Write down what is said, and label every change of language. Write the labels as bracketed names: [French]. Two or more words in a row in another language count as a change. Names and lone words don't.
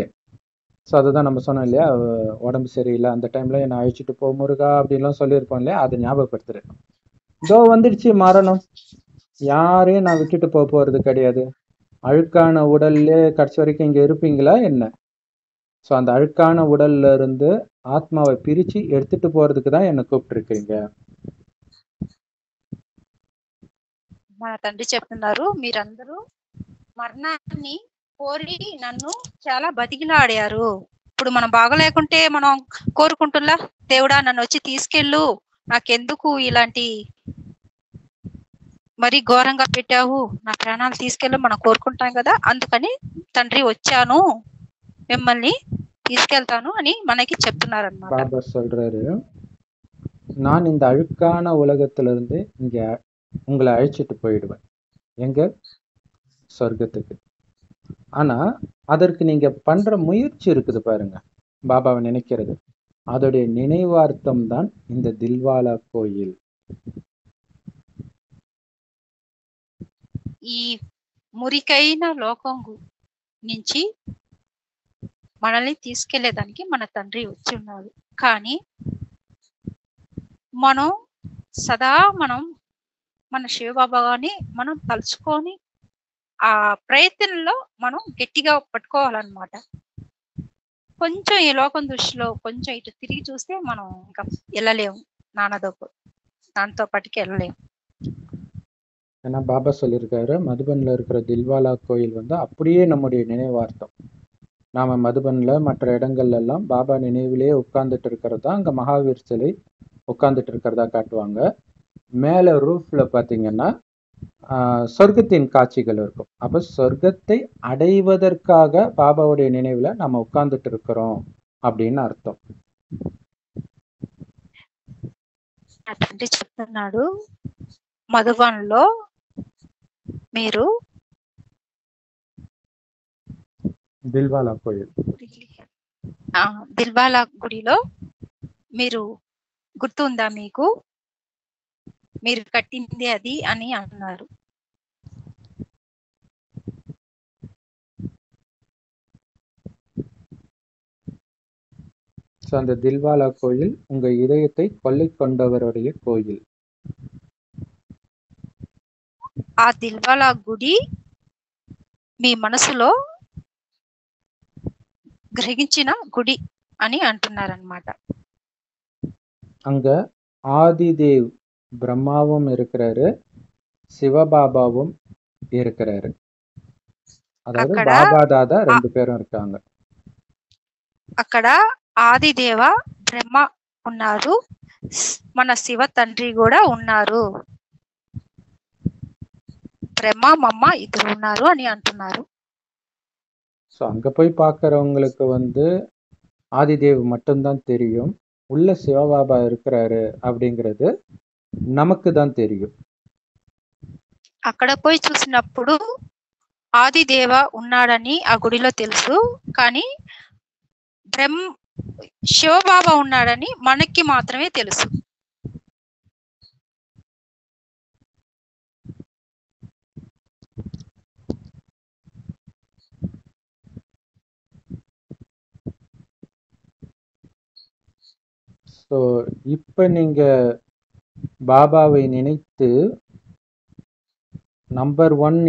[Tamil] ஸோ அதுதான் நம்ம சொன்னோம் இல்லையா, உடம்பு சரியில்லை அந்த டைம்ல என்னை அழிச்சிட்டு போ முருகா அப்படின்லாம் சொல்லியிருப்போம் இல்லையா, அதை ஞாபகப்படுத்துறேன். இதோ வந்துடுச்சு மரணம், யாரையும் நான் விட்டுட்டு போறது கிடையாது. அழுக்கான உடல்ல கடைசி வரைக்கும் இங்க இருப்பீங்களா என்ன? ஸோ அந்த அழுக்கான உடல்ல இருந்து ஆத்மாவை பிரிச்சு எடுத்துட்டு போறதுக்கு தான் என்னை கூப்பிட்டு இருக்கீங்க. [Telugu] మన తండ్రి చెప్తున్నారు, మీరందరూ మరణాన్ని కోరి నన్ను చాలా బతికిలాడారు. ఇప్పుడు మనం బాగలేకుంటే మనం కోరుకుంటున్నా, దేవుడా నన్ను వచ్చి తీసుకెళ్ళు, నాకెందుకు ఇలాంటి మరి ఘోరంగా పెట్టావు, నా ప్రాణాలు తీసుకెళ్ళు మనం కోరుకుంటాం కదా. అందుకని తండ్రి వచ్చాను, మిమ్మల్ని తీసుకెళ్తాను అని మనకి చెప్తున్నారు అన్నమాట. [Tamil] பாபா சொல்றாரு, நான் இந்த அழுக்கான உலகத்திலிருந்து இங்க உங்களை அழைச்சிட்டு போயிடுவேன். எங்க? சொர்க்கத்துக்கு. ஆனா அதற்கு நீங்க பண்ற முயற்சி இருக்குது பாருங்க, பாபாவை நினைக்கிறது. அதோடைய நினைவார்த்தம் தான் இந்த தில்வாலா கோயில். [Telugu] ఈ మురికైన లోకం నుంచి మనల్ని తీసుకెళ్లేదానికి మన తండ్రి వచ్చి ఉన్నాడు. కానీ మనం సదా మన శివబాబాని మనం తలుచుకొని ఆ ప్రయత్నంలో మనం గట్టిగా పట్టుకోవాలన్నమాట. కొంచెం ఈ లోకం దృష్టిలో కొంచెం ఇటు తిరిగి చూస్తే మనం ఇంకా వెళ్ళలేము, దాంతో పాటుకి వెళ్ళలేము. [Tamil] ஏன்னா பாபா சொல்லியிருக்காரு, மதுபன்ல இருக்கிற தில்வாலா கோயில் வந்து அப்படியே நம்முடைய நினைவார்த்தம். நாம மதுபன்ல மற்ற இடங்கள்ல எல்லாம் பாபா நினைவிலே உட்கார்ந்துட்டு இருக்கிறதா அங்க மகாவீர் சிலை உட்கார்ந்துட்டு இருக்கிறதா காட்டுவாங்க. மேல ரூஃப்ல பாத்தீங்கன்னா சொர்க்கத்தின் காட்சிகள் இருக்கும். அப்ப சொர்க்கத்தை அடைவதற்காக பாபாவுடைய நினைவுல நம்ம உட்கார்ந்துட்டு இருக்கிறோம் அப்படின்னு அர்த்தம். [Telugu] తండ్రి చెప్తున్నాడు, మధుబన్లో మీరు దిల్వాలా కోయిల్, దిల్వాలా గుడిలో మీరు గుర్తుందా మీకు, మీరు కట్టింది అది అని అన్నారు. [Tamil] அந்த தில்வாலா கோயில் உங்க இதயத்தை கொள்ளை கொண்டவருடைய கோயில். [Telugu] ఆ దిల్వాలా గుడి మీ మనసులో గ్రహించిన గుడి అని అంటున్నారన్నమాట. [Tamil] அங்க ஆதிதேவ் பிரம்மாவும் இருக்கிறாரு, சிவபாபாவும் இருக்கிறாரு. அதாவது பாபா தாதா ரெண்டு பேரும் இருக்காங்க. [Telugu] అక్కడ ఆదిదేవ బ్రహ్మ ఉన్నారు, మన శివ తండ్రి కూడా ఉన్నారు, బ్రహ్మ మమ్మ ఇద్దరు ఉన్నారు అని అంటున్నారు. [Tamil] ஸோ அங்க போய் பார்க்கறவங்களுக்கு வந்து ஆதிதேவ் மட்டும்தான் தெரியும், உள்ள சிவபாபா இருக்கிறாரு அப்படிங்கிறது நமக்கு தான் தெரியும். [Telugu] అక్కడ పోయి చూసినప్పుడు ఆదిదేవ ఉన్నాడని ఆ గుడిలో తెలుసు, కానీ శివబాబా ఉన్నాడని మనకి మాత్రమే తెలుసు. [Tamil] ஸோ இப்ப நீங்க பாபாவை நினைத்து நம்பர் 1